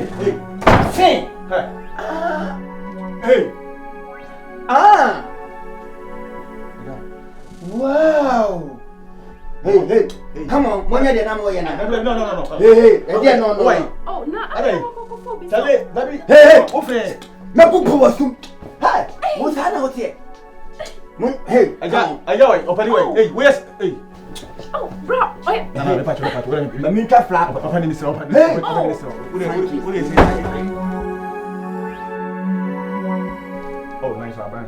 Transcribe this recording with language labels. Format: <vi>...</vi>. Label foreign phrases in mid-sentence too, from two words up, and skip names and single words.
<en>Hey. Hey. Wow. Hey. Come on. One day I'm going. No. Hey. No. Wait. Oh, no. Hey. Hey. Na pupu wasu. Hey. What's happening here? Hey, I got hey, where's hey? Oh, bro, wait. No, patch. Let me get flat. Open this. Hey, what is it? Oh, nice one.</en>